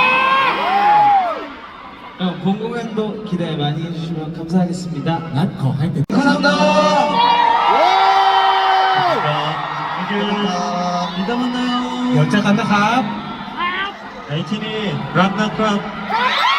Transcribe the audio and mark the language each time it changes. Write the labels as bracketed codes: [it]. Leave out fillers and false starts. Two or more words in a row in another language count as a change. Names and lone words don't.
[ko] 그럼 본 공연도 기대 많이 해주시면 감사하겠습니다. [th] งั้นขอให้ติด [ko] 감사합니다. 이따 만나요. [th] เดี๋ยวเจอกันนะครับ 에이틴이 รักนะครับ